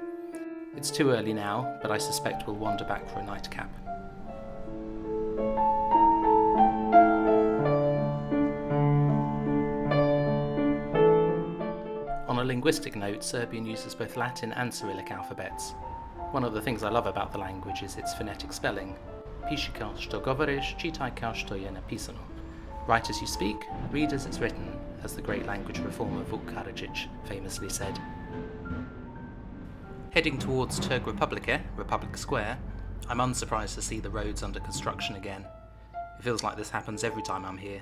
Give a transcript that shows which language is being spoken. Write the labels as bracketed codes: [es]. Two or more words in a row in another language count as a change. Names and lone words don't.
[en] It's too early now, but I suspect we'll wander back for a nightcap. On a linguistic note, Serbian uses both Latin and Cyrillic alphabets. One of the things I love about the language is its phonetic spelling. [sr] Piši kao što govoriš, čitaj kao što je napisano. [en] Write as you speak, read as it's written, as the great language reformer Vuk Karadžić famously said. Heading towards Trg Republike, Republic Square, I'm unsurprised to see the roads under construction again. It feels like this happens every time I'm here.